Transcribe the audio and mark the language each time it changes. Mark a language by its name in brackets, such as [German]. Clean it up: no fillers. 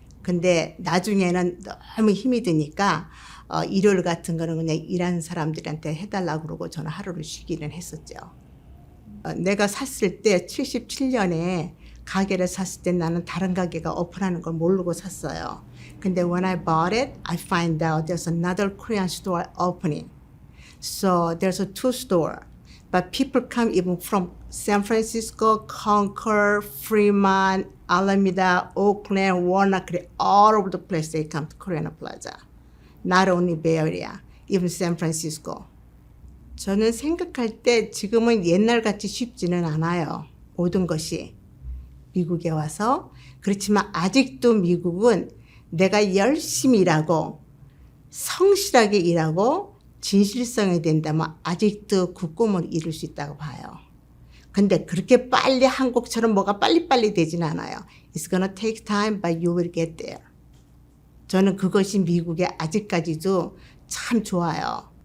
[Korean] 근데 나중에는 너무 힘이 드니까 일요일 같은 거는 그냥 일하는 사람들한테 해달라고 그러고 저는 하루를 쉬기는 했었죠. 내가 샀을 때 77년에 가게를 샀을 때 나는 다른 가게가 오픈하는 걸 모르고 샀어요. 근데 [English] when I bought it, I find out there's another Korean store opening. So there's a 2 store. But people come even from San Francisco, Concord, Fremont, Alameda, Oakland, Warner, all over the place they come to Korean Plaza. Not only Bay Area, even San Francisco. [Korean] 저는 생각할 때 지금은 옛날같이 쉽지는 않아요. 모든 것이. 미국에 와서. 그렇지만 아직도 미국은 내가 열심히 일하고 성실하게 일하고 진실성이 된다면 아직도 그 꿈을 이룰 수 있다고 봐요. 근데 그렇게 빨리 한국처럼 뭐가 빨리빨리 되진 않아요. [English] It's gonna take time, but you will get there. [Korean] 저는 그것이 미국에 아직까지도 참 좋아요.